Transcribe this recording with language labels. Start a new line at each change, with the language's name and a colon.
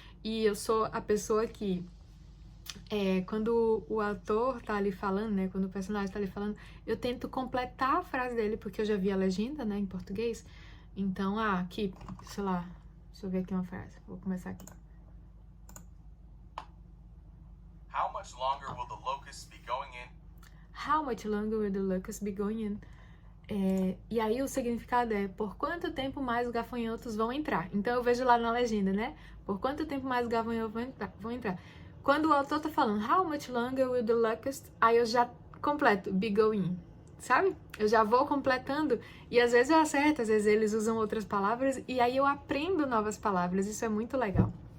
Portuguese: E eu sou a pessoa que... quando o ator tá ali falando, né? Quando o personagem tá ali falando, eu tento completar a frase dele, porque eu já vi a legenda, né? Em português. Então, aqui, sei lá, deixa eu ver aqui uma frase. Vou começar aqui.
English: How much longer will the locusts be going in? How much longer will the locusts be going in?
Portuguese: E aí o significado é, por quanto tempo mais os gafanhotos vão entrar? Então eu vejo lá na legenda, né? Por quanto tempo mais os gafanhotos vão entrar? Quando o autor tá falando,
English: how much longer will the locusts...
Portuguese: Aí eu já completo, be going, sabe? Eu já vou completando e às vezes eu acerto, às vezes eles usam outras palavras e aí eu aprendo novas palavras, isso é muito legal.